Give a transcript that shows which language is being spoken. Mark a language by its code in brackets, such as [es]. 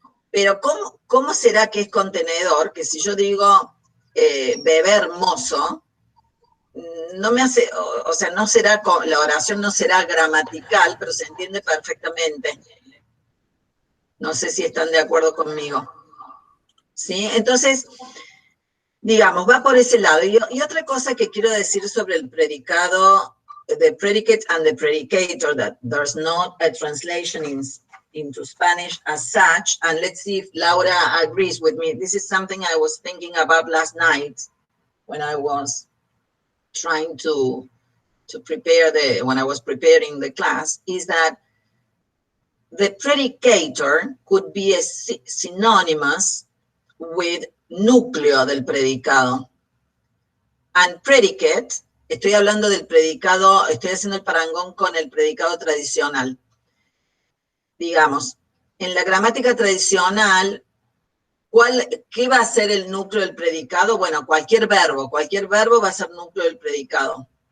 [es] Pero ¿cómo será que es contenedor? Que si yo digo bebé hermoso, no me hace, o sea, no será, la oración no será gramatical, pero se entiende perfectamente. No sé si están de acuerdo conmigo. ¿Sí? Entonces, digamos, va por ese lado. Y otra cosa que quiero decir sobre el predicado, [en] the predicate and the predicator, that there's not a translation into Spanish as such, and let's see if Laura agrees with me. This is something I was thinking about last night when I was trying to prepare when I was preparing the class, is that the predicator could be synonymous with [es] núcleo del predicado. [en] And predicate, [es] estoy hablando del predicado, estoy haciendo el parangón con el predicado tradicional. Digamos, en la gramática tradicional, ¿qué va a ser el núcleo del predicado? Bueno, cualquier verbo va a ser núcleo del predicado.